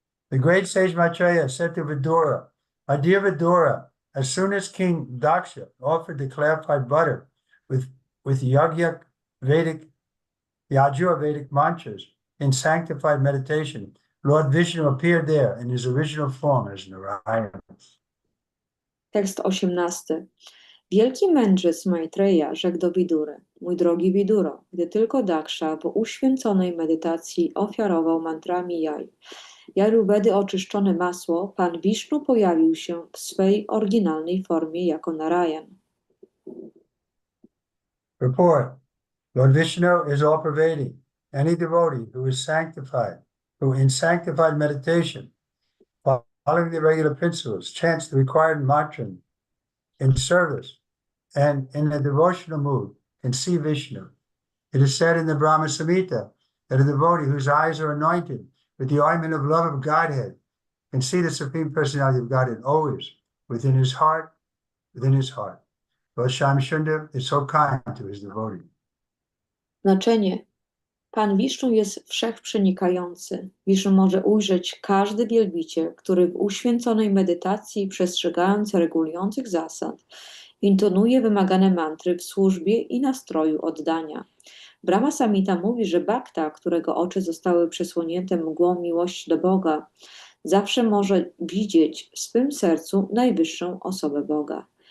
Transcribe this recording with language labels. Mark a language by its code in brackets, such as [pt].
[en] The great sage Maitreya said to Vidura, "My dear Vidura, as soon as King Daksha offered the clarified butter with Yajur Vedic mantras in sanctified meditation, Lord Vishnu appeared there in his original form as Narayan." [pl] Tekst 18. Wielki mędrzec Maitreya rzekł do Widury: Mój drogi Widuro, gdy tylko Daksha w uświęconej medytacji ofiarował mantrami Jajurvedy oczyszczone masło, Pan Wisznu pojawił się w swej oryginalnej formie jako Narayan. [en] Report. Lord Vishnu is all-pervading. Any devotee who is sanctified, who in sanctified meditation, following the regular principles, chants the required mantra in service and in a devotional mood, can see Vishnu. It is said in the Brahma Samhita that a devotee whose eyes are anointed with the ointment of love of Godhead can see the Supreme Personality of Godhead always within his heart, Lord Shamsundar is so kind to his devotee. [pl] Znaczenie. Pan Wisznu jest wszechprzenikający. Wisznu może ujrzeć każdy wielbiciel, który w uświęconej medytacji, przestrzegając regulujących zasad, intonuje wymagane mantry w służbie i nastroju oddania. Brahma Samhita mówi, że bhakta, którego oczy zostały przesłonięte mgłą miłości do Boga, zawsze może widzieć w swym sercu najwyższą osobę Boga.